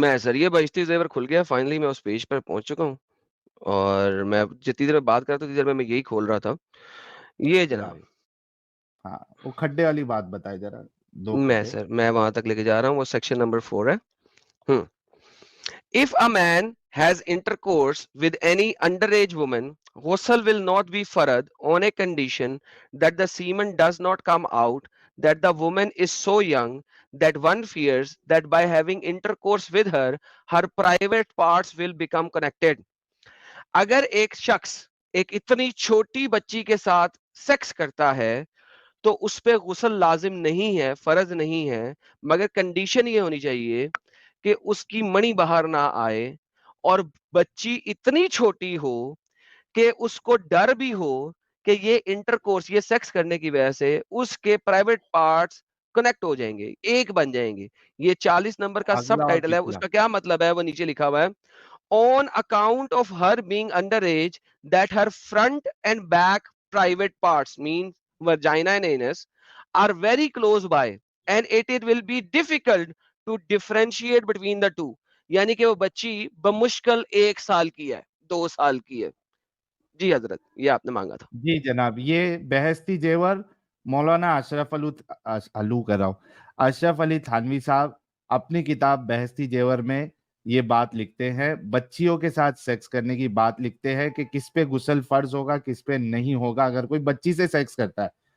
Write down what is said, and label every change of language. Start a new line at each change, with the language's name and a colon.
Hindi: ये बहिश्ती ज़ेवर खुल गया, फाइनली मैं उस पेज पर पहुंच चुका हूँ और मैं जितनी देर में बात कर रहा था उतनी देर में मैं यही खोल रहा था। ये हाँ जनाब, हाँ, वो खड्डे वाली बात बताए जरा, 2 खड्डे। मैं वहां तक लेके जा रहा हूँ, वो सेक्शन नंबर 4 है।
English: Hmm If a man has intercourse with any underage woman, ghusl will not be farad on a condition that the semen does not come out, that the woman is so young that one fears that by having intercourse with her, her private parts will become connected.
Hindi: अगर एक शख्स एक इतनी छोटी बच्ची के साथ sex करता है तो उस पे गुस्ल लाजिम नहीं है, फर्ज नहीं है, मगर कंडीशन ये होनी चाहिए कि उसकी मणि बाहर ना आए और बच्ची इतनी छोटी हो कि उसको डर भी हो कि ये इंटरकोर्स, ये सेक्स करने की वजह से उसके प्राइवेट पार्ट्स कनेक्ट हो जाएंगे, एक बन जाएंगे। ये 40 नंबर का सब अगला और टाइटल है, पिछला। उसका क्या मतलब है वो नीचे लिखा हुआ है।
English: On account of her being underage, that her front and back private parts, means vagina and anus, are very close by, and it will be difficult to differentiate between the two.
Hindi: यानी कि वो बच्ची बमुश्किल 1 साल की है, 2 साल की है। जी हजरत, ये आपने मांगा था। जी जनाब, ये बहस्ती जेवर मौलाना अलू कर रहा हूँ, अशरफ अली थानवी साहब अपनी किताब बहस्ती जेवर में ये बात लिखते हैं, बच्चियों के साथ सेक्स करने की बात लिखते हैं कि किस पे गुस्ल फर्ज होगा, किस पे नहीं होगा अगर कोई बच्ची से सेक्स करता है।